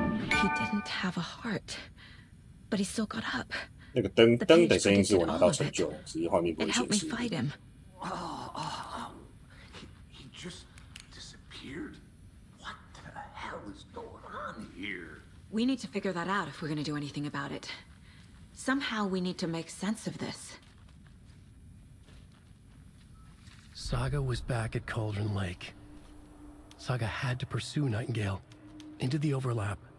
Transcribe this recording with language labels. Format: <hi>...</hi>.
<en>He didn't have a heart, but he still got up.</en> <zh>那个灯的声音是我拿到成就了，只是画面不会显示。</zh> <en>He just disappeared. What the hell is going on here? We need to figure that out if we're going to do anything about it. Somehow we need to make sense of this. Saga was back at Cauldron Lake. Saga had to pursue Nightingale into the overlap.</en>